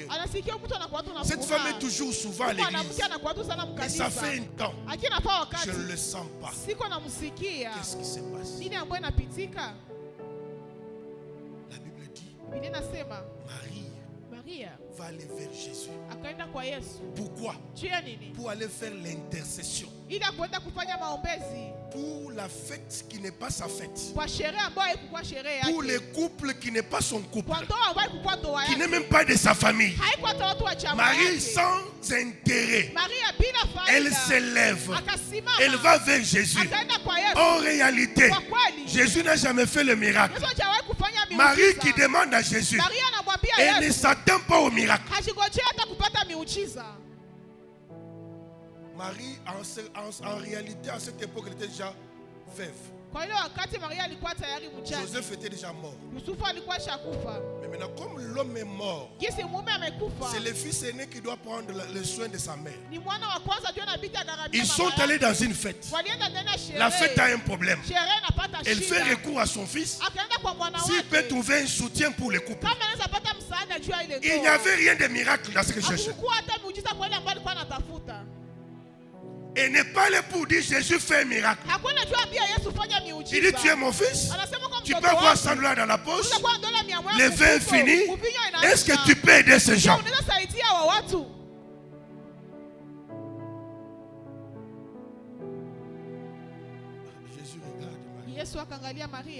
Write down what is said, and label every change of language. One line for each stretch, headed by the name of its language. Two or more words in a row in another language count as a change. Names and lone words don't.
French: Cette femme est toujours souvent à l'église. Et ça fait un temps. Je ne le sens pas. Qu'est-ce qui se passe? La Bible dit, Marie va aller vers Jésus.
Swahili: Akaenda kwa Yesu.
French: Pourquoi? Pour aller faire l'intercession.
Swahili: Ili kwenda kufanya maombezi.
French: Pour la fête qui n'est pas sa fête.
Swahili: Kwa sherehe ambayo haikuwa sherehe yake.
French: Pour le couple qui n'est pas son couple.
Swahili: Kwa ndoa ambayo haikuwa ndoa yake.
French: Qui n'est même pas de sa famille.
Swahili: Haikuwa watu wa chama yake.
French: Marie sans intérêt.
Swahili: Maria bila faida.
French: Elle s'élève.
Swahili: Akasimama.
French: Elle va vers Jésus.
Swahili: Akaenda kwa Yesu.
French: En réalité, Jésus n'a jamais fait le miracle.
Swahili: Yesu hajawahi kufanya miujiza.
French: Marie qui demande à Jésus.
Swahili: Maria anamwambia
French: Elle
Swahili: Yesu.
French: ne s'attend pas au miracle.
Swahili: Hajingojea hata kupata miujiza.
French: Marie, en réalité, à cette époque, elle était déjà veuve.
Swahili: Kwa hiyo wakati Maria alikuwa tayari mjane.
French: Joseph était déjà mort.
Swahili: Yusufu alikuwa shakufa.
French: Mais maintenant, comme l'homme est mort,
Swahili: Kisi mume amekufa.
French: c'est le fils aîné qui doit prendre le soin de sa mère.
Swahili: Ni mwana wa kwanza ndio anabidi agharamie.
French: Ils sont allés dans une fête.
Swahili: Walienda ndani ya sherehe.
French: La fête a un problème.
Swahili: Sherehe inapata shida.
French: Elle fait recours à son fils.
Swahili: Akaenda kwa mwana wake.
French: S'il peut trouver un soutien pour le couple.
Swahili: Kama anaweza pata msaada juu ya ile ndoa.
French: Il n'y avait rien de miracle dans ce que je cherchais.
Swahili: Hakukuwa hata muujiza kwa ile ambayo alikuwa anatafuta.
French: Et n'est pas là pour dire Jésus fait un miracle. Il dit tu es mon fils. Tu peux avoir 100 $ dans la poche. Le vin est fini. Est-ce que tu peux aider ces gens? Jésus regarde Marie.